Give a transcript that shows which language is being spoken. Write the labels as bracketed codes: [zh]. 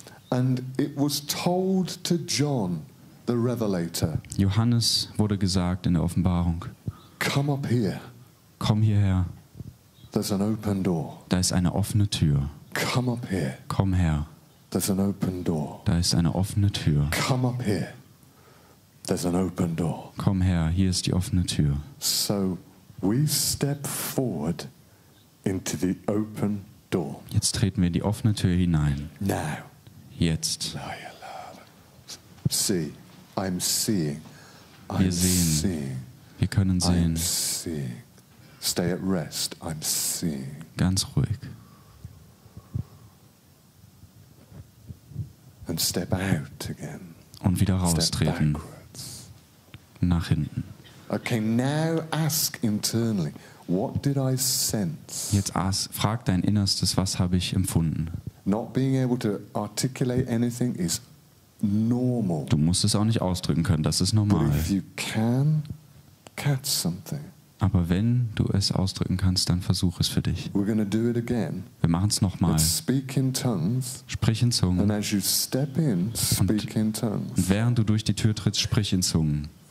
[en] And it was told to John, the Revelator. [de] Johannes wurde gesagt in der Offenbarung. [en] Come up here. [de] Komm hierher. [en] There's an open door. [de] Da ist eine offene Tür. [en] Come up here. [de] Komm her. [en] There's an open door. [de] Da ist eine offene Tür. [en] Come up here. There's an open door. [de] Komm her, hier ist die offene Tür. [en] So we step forward into the open door. [de] Jetzt treten wir in die offene Tür hinein. [en] Now. [de] Jetzt. [en] See, I'm seeing. [de] Wir sehen. Wir können sehen. [en] I'm seeing. Stay at rest. I'm seeing. [de] Ganz ruhig. [en] And step out again. [de] Und wieder raustreten. Nach hinten. [en] Okay, now ask internally. What did I sense? [de] Jetzt frag dein Innerstes, was habe ich empfunden? [en] Not being able to articulate anything is normal. [de] Du musst es auch nicht ausdrücken können, das ist normal. [en] But if you can catch something. [de] Aber wenn du es ausdrücken kannst, dann versuch es für dich. [en] We're going to do it again. [de] Wir machen es nochmal. [en] Speak in tongues. [de] Sprich in Zungen. [en] And as you step in, speak in tongues. [de] Und während du durch die Tür trittst, sprich in Zungen.